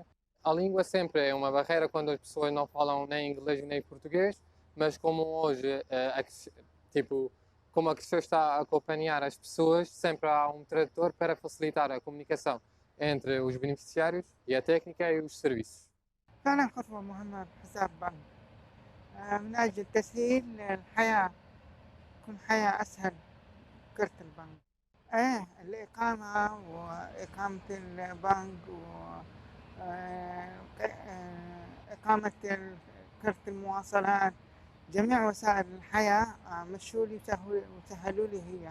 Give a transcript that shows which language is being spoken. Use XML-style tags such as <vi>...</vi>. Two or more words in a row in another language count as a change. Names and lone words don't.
<pt>A língua sempre é uma barreira quando as pessoas não falam nem inglês nem português, mas como hoje, como a Crescer está a acompanhar as pessoas, sempre há um tradutor para facilitar a comunicação. entre os beneficiários e a técnica e os serviços.</pt> <ar>فعلا خطوة مهمة بحساب بنك من أجل تسهيل الحياة تكون حياة أسهل كرت البنك. الإقامة وإقامة البنك وإقامة كرت المواصلات جميع وسائل الحياة مشوا لي وسهلوا لي هي.</ar>